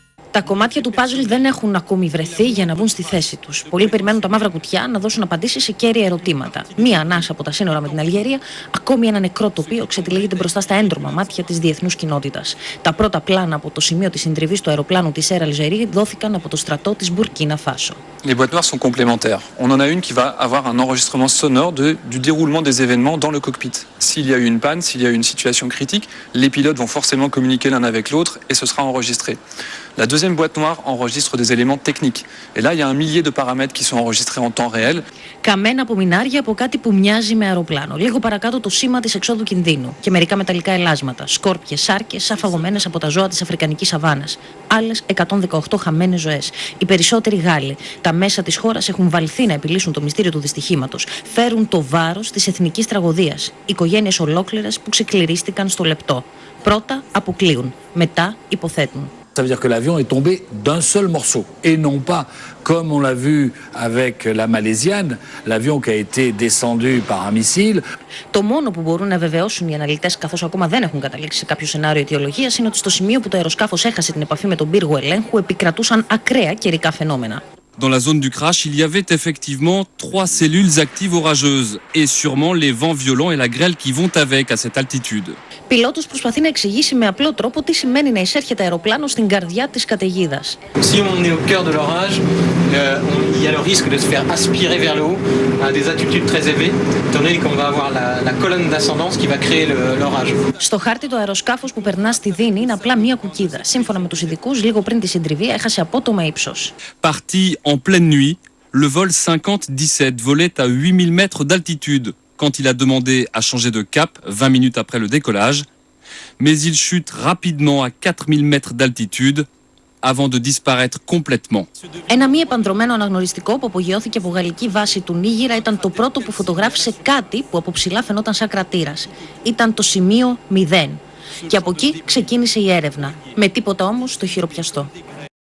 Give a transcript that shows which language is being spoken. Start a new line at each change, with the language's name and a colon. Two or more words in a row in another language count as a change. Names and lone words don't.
Greek: Τα κομμάτια του πάζλ δεν έχουν ακόμη βρεθεί για να μπουν στη θέση τους. Πολλοί περιμένουν τα μαύρα κουτιά να δώσουν απαντήσεις σε κέρια ερωτήματα. Μία ανάσα από τα σύνορα με την Αλγερία, ακόμη ένα νεκρό τοπίο ξετυλίγεται μπροστά στα έντρομα μάτια της διεθνούς κοινότητας. Τα πρώτα πλάνα από το σημείο της συντριβής του αεροπλάνου της Air Algérie δόθηκαν από το στρατό της Μπουρκίνα Φάσο.
French: Les boîtes noires sont complémentaires. On en a une qui va avoir un enregistrement sonore du déroulement des événements dans le cockpit. S'il y a eu une panne, s'il y a eu une situation critique, les pilotes vont forcément communiquer l'un avec l'autre et ce sera enregistré. La deuxième boîte noire enregistre des éléments techniques. Et là, il y a un millier de paramètres qui sont enregistrés en temps réel.
Greek: Καμένα απομεινάρια από κάτι που μοιάζει με αεροπλάνο. Λίγο παρακάτω το σήμα της εξόδου κινδύνου και μερικά μεταλλικά ελάσματα. Σκόρπιες, σάρκες, αφαγωμένες από τα ζώα της Αφρικανικής Σαβάνας. Άλλες 118 χαμένες ζωές. Οι περισσότεροι Γάλλοι. Τα μέσα της χώρας έχουν βαλθεί να επιλύσουν το μυστήριο του δυστυχήματος. Φέρουν το βάρος της εθνικής τραγωδίας. Οικογένειες ολόκληρες που ξεκληρίστηκαν στο λεπτό. Πρώτα αποκλείουν, μετά υποθέτουν.
French: Ça veut dire que l'avion est tombé d'un seul morceau et non pas, comme on l'a vu avec la Malaisienne, l'avion qui a été descendu par un missile.
Greek: Το μόνο που μπορούν να βεβαιώσουν οι αναλυτές, καθώς ακόμα δεν έχουν καταλήξει σε κάποιο σενάριο αιτιολογίας, είναι ότι στο σημείο που το αεροσκάφος έχασε την επαφή με τον πύργο ελέγχου επικρατούσαν ακραία καιρικά φαινόμενα.
French: Dans la zone du crash, il y avait effectivement 3 cellules actives orageuses et sûrement les vents violents et la grêle qui vont avec à cette altitude.
Greek: Πιλότος προσπαθεί να εξηγήσει με απλό τρόπο τι σημαίνει να εισέρχεται αεροπλάνο στην καρδιά της καταιγίδας.
French: Si on est au cœur de l'orage, il y a le risque de se faire aspirer vers le haut à des altitudes très élevées, étant donné qu'on va avoir la colonne d'ascendance qui va créer l'orage.
Greek: Στο χάρτη το αεροσκάφος που περνά στη Δίνη είναι απλά μία κουκίδα. Σύμφωνα με τους ειδικούς, λίγο πριν τη συντριβή έχασε απότομα ύψος.
French: Parti en pleine nuit, le vol 5017 volait à 8000 mètres d'altitude quand il a demandé à changer de cap 20 minutes après le décollage, mais il chute rapidement à 4000 mètres d'altitude avant de disparaître complètement.
Greek: Ένα μη επανδρωμένο αναγνωριστικό που απογειώθηκε από γαλλική βάση του Νίγηρα ήταν το πρώτο που φωτογράφησε κάτι που από ψηλά φαινόταν σαν κρατήρας. Ήταν το σημείο 0. Και από εκεί ξεκίνησε η έρευνα. Με τίποτα όμως στο χειροπιαστό.